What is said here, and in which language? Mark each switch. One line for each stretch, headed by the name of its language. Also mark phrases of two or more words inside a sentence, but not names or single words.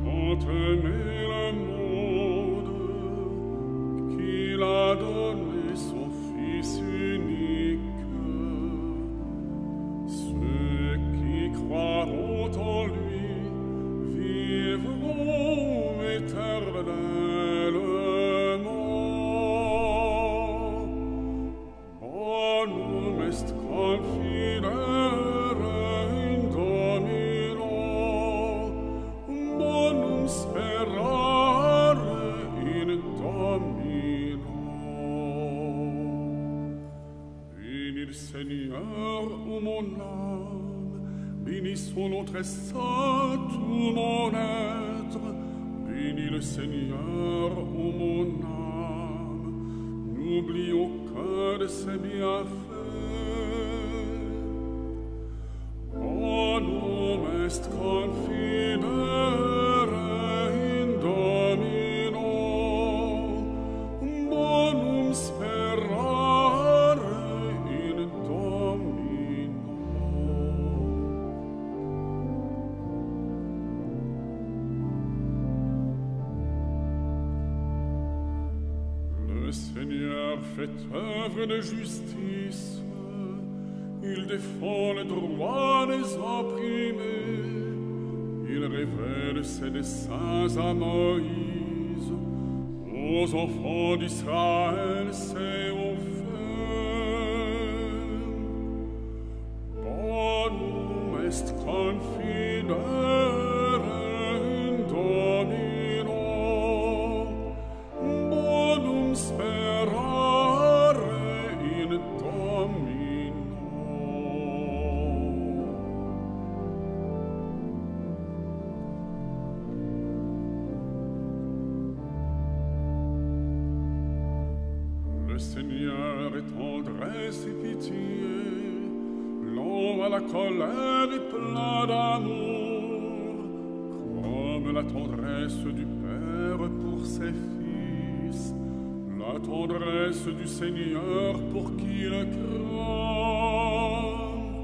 French: tant aimé le monde qu'il a donné son Fils unique. Ceux qui croiront en lui vivront éternellement.
Latin: Bonum est confidere in Domino, bonum sperare in Domino.
French: Bénis le Seigneur, ô mon âme, bénis son nom très saint, tout mon être. Bénis le Seigneur, ô mon âme, n'oublie aucun de ses bienfaits.
Latin: Bonum est confidere in Domino, bonum sperare in Domino.
French: Le Seigneur fait œuvre de justice, il défend le droit des opprimés, il révèle ses desseins à Moïse, aux enfants d'Israël ses offert.
Latin: Bonum est confidere in Domino, bonum sperare in Domino.
French: Le Seigneur est tendresse et pitié, lent à la colère et plein d'amour, comme la tendresse du Père pour ses fils, la tendresse du Seigneur pour qui le craint.